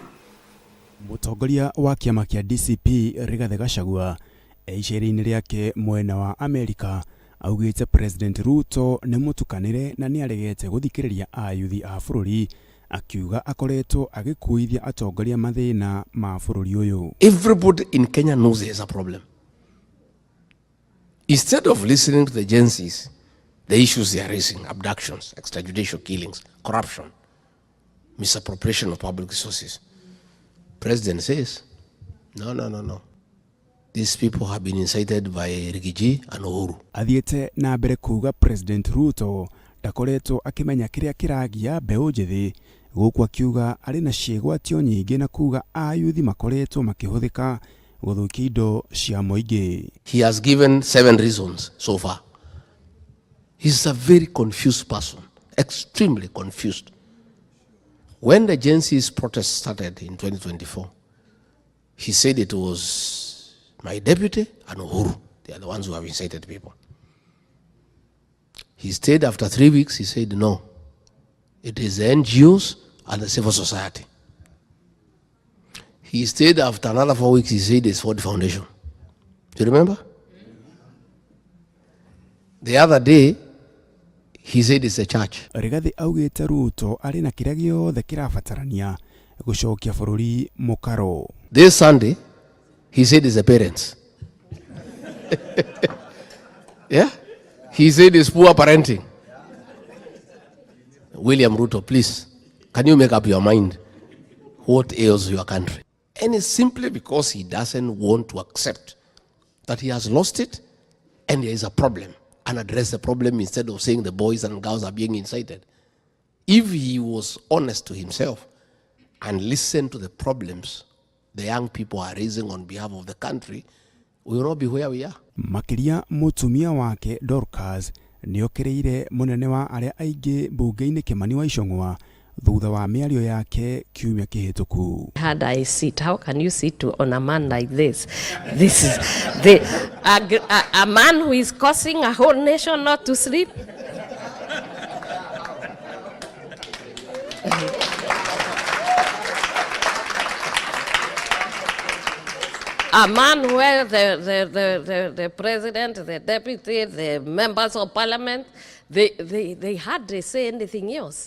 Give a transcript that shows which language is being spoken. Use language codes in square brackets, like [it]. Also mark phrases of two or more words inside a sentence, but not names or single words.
[ki] Mũtongoria wa kĩama kĩa DCP Rigathi Gachagua icera-inĩ rĩake mwena wa Amerika augĩte President Ruto nĩ mũtukanĩre na nĩ aregete gũthikĩrĩria ayuthi a bũrũri akiuga akoretwo agĩkuithia atongoria mathĩna ma bũrũri ũyũ. [en] Everybody in Kenya knows there's a problem. Instead of listening to the agencies, the issues they are raising, abductions, extrajudicial killings, corruption, misappropriation of public resources, President says, no. These people have been incited by Rigiji and Mohoro. [ki] Athiĩte na mbere kuga President Ruto ndakoretwo akimenya kĩrĩa kĩragia mbeũ njĩthĩ gũkũ akiuga arĩ na ciĩgwatio nyingĩ na kuga ayuthi makoretwo makĩhũthĩka gũthũkia indo cia mũingĩ. [en] He has given 7 reasons so far. He's a very confused person, extremely confused. When the agency's protest started in 2024, he said it was my deputy and Mohoro. They are the ones who have incited people. He stayed after 3 weeks, he said no. It is the NGOs and the civil society. He stayed after another 4 weeks, he said it's for the foundation. Do you remember? The other day, he said it's a church. [ki] Rigathi augĩte Ruto arĩ na kĩrĩa gĩothe kĩrabatarania gũcokia bũrũri mũkaro. [en] This Sunday, he said it's the parents. Yeah? He said it's poor parenting. William Ruto, please, can you make up your mind what ails your country? And it's simply because he doesn't want to accept that he has lost it and there is a problem, and address the problem instead of saying the boys and girls are being incited. If he was honest to himself and listened to the problems the young people are raising on behalf of the country, we will not be where we are. [ki] Makĩria mũtumia wake Dorcas nĩ okĩrĩire mũnene wa arĩa aingĩ mbunge-inĩ Kimani wa Ichung'wa thutha wa mĩario yake kiumia kĩhĩtũku. [en] Had I sit, how can you sit on a man like this? This is a man who is causing a whole nation not to sleep. A man where the president, the deputy, the members of parliament, they hardly say anything else.